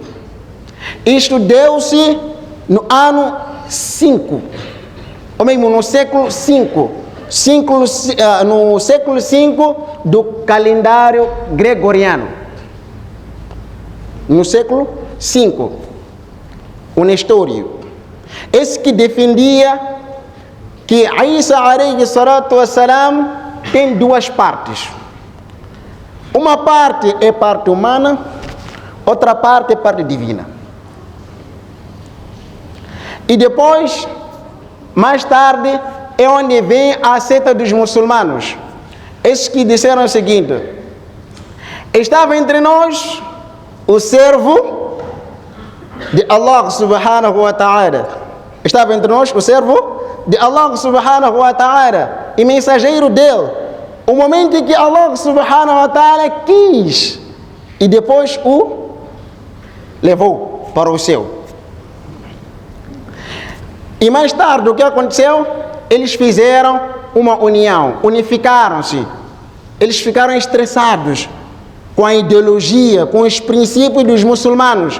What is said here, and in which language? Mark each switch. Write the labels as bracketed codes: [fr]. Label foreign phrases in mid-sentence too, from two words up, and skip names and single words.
[pt] Isto deu-se no ano 5, ou mesmo no século 5, no século 5 do calendário gregoriano. No século 5, o Nestório. Esse que defendia que Isa [ar] عليه الصلاة والسلام [pt] tem 2 partes. Uma parte é parte humana, outra parte é parte divina. E depois, mais tarde, é onde vem a seita dos muçulmanos. Esses que disseram o seguinte: estava entre nós o servo de Allah [ar] سبحانه وتعالى. [pt] Estava entre nós o servo de Allah [ar] سبحانه وتعالى [pt] e mensageiro dele. O momento em que Allah [ar] سبحانه وتعالى [pt] quis e depois o levou para o céu. E mais tarde, o que aconteceu? Eles fizeram uma união, unificaram-se. Eles ficaram estressados com a ideologia, com os princípios dos muçulmanos.